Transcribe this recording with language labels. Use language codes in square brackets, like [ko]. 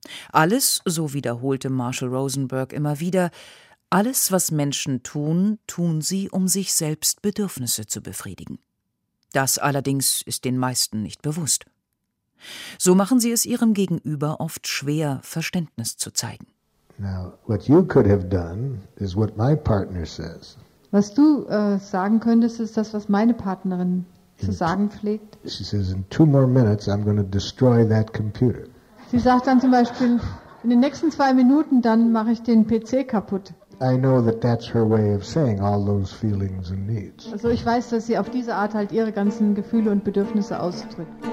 [de] Alles, so wiederholte Marshall Rosenberg immer wieder, alles, was Menschen tun, tun sie, um sich selbst Bedürfnisse zu befriedigen. Das allerdings ist den meisten nicht bewusst. So machen sie es ihrem Gegenüber oft schwer, Verständnis zu zeigen. [en] Now, what you could have done is what my partner says. [de] Was du sagen könntest, ist das, was meine Partnerin zu sagen pflegt. [en] She says, in two more minutes I'm going to destroy that computer. [de] Sie sagt dann zum Beispiel, in den nächsten zwei Minuten dann mache ich den PC kaputt. [en] I know that that's her way of saying all those feelings and needs. [de] Also ich weiß, dass sie auf diese Art halt ihre ganzen Gefühle und Bedürfnisse ausdrückt.